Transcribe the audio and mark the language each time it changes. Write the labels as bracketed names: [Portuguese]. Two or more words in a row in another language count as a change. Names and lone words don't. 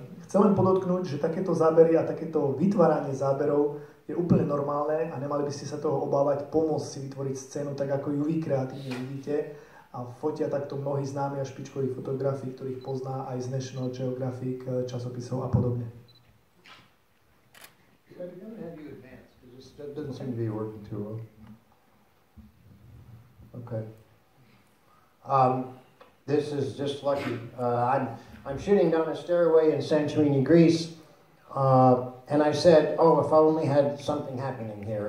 [Slovak] Chcem len podotknúť, že takéto zábery a takéto vytváranie záberov je úplne normálne a nemali by ste sa toho obávať, pomôcť si vytvoriť scénu tak, ako ju vy kreatívne vidíte. A fotia takto mnohí známi a špičkoví fotografi, ktorých pozná aj z National Geographic časopisov a podobne. [English] That doesn't seem to be working too well. Okay. This is just lucky. I'm shooting down a stairway in Santorini, Greece, and I said, "Oh, if I only had something happening here."